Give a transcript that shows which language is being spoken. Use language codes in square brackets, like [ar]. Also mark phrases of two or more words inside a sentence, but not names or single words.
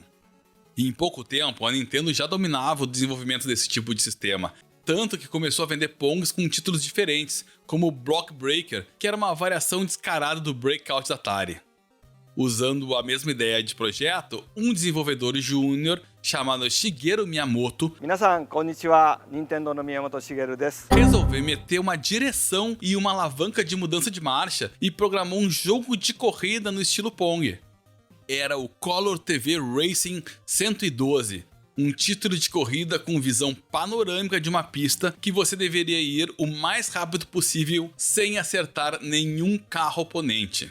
[pt] E em pouco tempo, a Nintendo já dominava o desenvolvimento desse tipo de sistema, tanto que começou a vender Pongs com títulos diferentes, como o Block Breaker, que era uma variação descarada do Breakout da Atari. Usando a mesma ideia de projeto, um desenvolvedor júnior chamado Shigeru Miyamoto [ja] 皆さんこんにちは、任天堂の宮本茂です。 [pt] resolveu meter uma direção e uma alavanca de mudança de marcha e programou um jogo de corrida no estilo Pong. Era o Color TV Racing 112, um título de corrida com visão panorâmica de uma pista que você deveria ir o mais rápido possível sem acertar nenhum carro oponente.